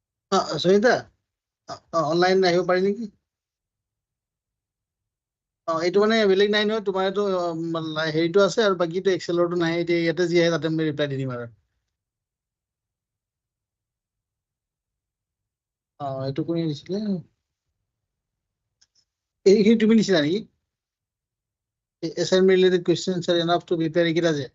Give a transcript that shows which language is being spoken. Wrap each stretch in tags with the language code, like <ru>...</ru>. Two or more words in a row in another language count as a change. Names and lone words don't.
<as>Sunita, online আহিব পাৰি নেকি? এইটো মানে বেলেগ নাই নহয়, তোমাৰ এইটো হেৰিটো আছে আৰু বাকীটো এক্সেলৰটো নাই, এতিয়া ইয়াতে যি আহে তাতে মই ৰিপ্লাই দি দিম আৰু। এইটো কোনে দিছিলে? এইখিনি তুমি দিছিলা নেকি?</as> <en>assignment related questions are enough to prepare</en> <as>এইকেইটা যে?</as>